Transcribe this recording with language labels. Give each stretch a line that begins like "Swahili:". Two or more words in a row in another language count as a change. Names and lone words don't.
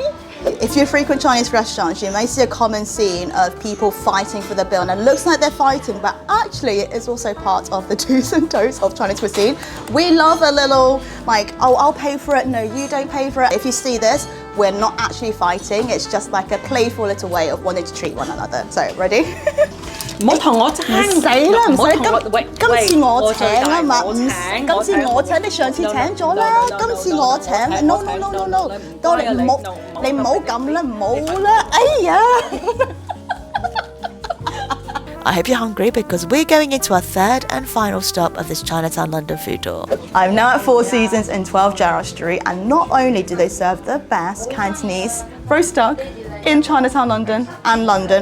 English: If you frequent Chinese restaurants, you may see a common scene of people fighting for the bill, and it looks like they're fighting, but actually it is also part of the do's and don'ts of Chinese cuisine. We love a little like, oh, I'll pay for it, no, you don't pay for it. If you see this, we're not actually fighting, it's just like a playful little way of wanting to treat one another. So, ready?
Cantonese: 唔好同我爭，唔使啦，唔使今次我請啊嘛，今次我請，你上次請咗啦，今次我請 ，
English: no no no no no，
Cantonese: 到你唔好咁啦，唔好啦，哎呀！
English: I hope you're hungry because we're going into our third and final stop of this Chinatown London food tour. I'm now at Four Seasons in 12 Gerrard Street, and not only do they serve the best Cantonese roast duck, in Chinatown, London, and London.